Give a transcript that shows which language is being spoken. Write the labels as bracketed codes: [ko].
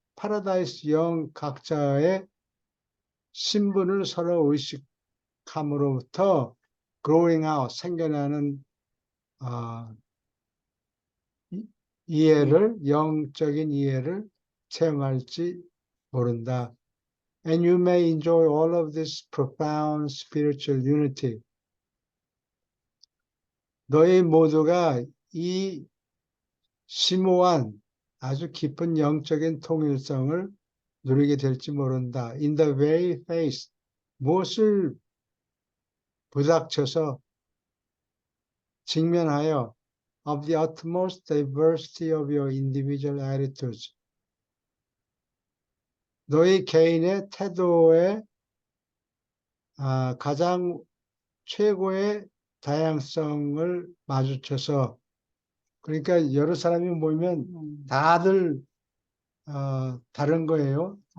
[ko] 파라다이스 영 각자의 신분을 서로 의식함으로부터 [en] growing out, [ko] 생겨나는 이해를, 영적인 이해를 체험할지 모른다. [en] And you may enjoy all of this profound spiritual unity. [ko] 너희 모두가 이 심오한 아주 깊은 영적인 통일성을 누리게 될지 모른다. [en] In the very face, [ko] 무엇을 부닥쳐서 직면하여 [en] of the utmost diversity of your individual attitudes. [ko] 너희 개인의 태도의 가장 최고의 다양성을 마주쳐서, 그러니까 여러 사람이 모이면 다들 다른 거예요.